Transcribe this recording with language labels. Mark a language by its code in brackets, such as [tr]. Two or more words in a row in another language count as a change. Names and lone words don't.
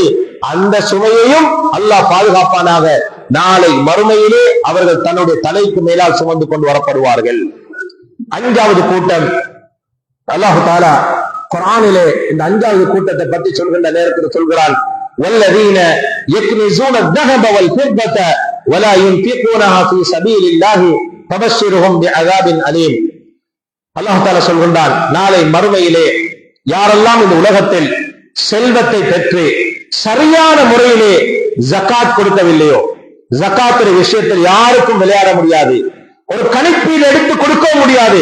[ta] அந்த சுமையையும் அல்லாஹ் பாதுகாப்பானாக. நாளை மறுமையிலே அவர்கள் தன்னுடைய தலைக்கு மேலால் சுமந்து கொண்டு வரப்படுவார்கள். அஞ்சாவது கூட்டம், [ar] الله تعالى [ta] குர்ஆனிலே இந்த அஞ்சாவது கூட்டத்தை பற்றி சொல்கின்ற நேரத்தில் சொல்கிறான், [ar] والذين يكنزون الذهب والفضة ولا ينفقونها في سبيل الله فبشرهم بعذاب أليم. الله تعالى [ta] சொல்கின்றான், நாளை மறுமையிலே யாரெல்லாம் இந்த உலகத்தில் செல்வத்தை பெற்று சரியான முறையிலே ஜகாத் கொடுக்கவில்லையோ, ஜகாத்துடைய விஷயத்தில் யாருக்கும் விளையாட முடியாது, ஒரு கணிப்பீடு எடுத்து கொடுக்க முடியாது.